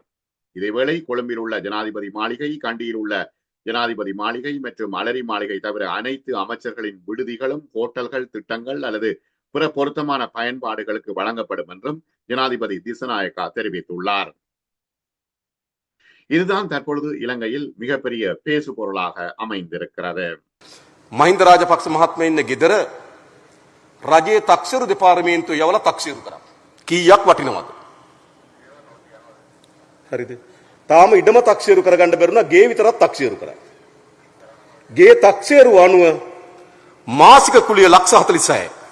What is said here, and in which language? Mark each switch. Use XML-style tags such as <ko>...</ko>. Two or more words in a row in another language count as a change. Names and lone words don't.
<ta>இதேவேளை கொழும்பில் உள்ள ஜனாதிபதி மாளிகை, கண்டியில் உள்ள ஜனாதிபதி மாளிகை மற்றும் அலரி மாளிகை தவிர அனைத்து அமைச்சர்களின் விடுதிகளும் ஹோட்டல்கள் திட்டங்கள் அல்லது பிற பொருத்தமான பயன்பாடுகளுக்கு வழங்கப்படும் என்றும் ஜனாதிபதி திசநாயக்கா தெரிவித்துள்ளார். இதுதான் தற்பொழுது இலங்கையில் மிகப்பெரிய பேசு பொருளாக அமைந்திருக்கிறது.</ta> <si>මහින්ද රාජපක්ෂ මහත්මයා ඉන්න ගෙදර රජයේ තක්සේරු දෙපාර්තමේන්තුව යවලා තක්සේරු කරා. කීයක් වටිනවද? හරිද? තාම ඉඩම තක්සේරු කරගන්න බැරුණා, ගේ විතරක් තක්සේරු කරා. ගේ තක්සේරු අනුව මාසික කුලිය 146යි.</si>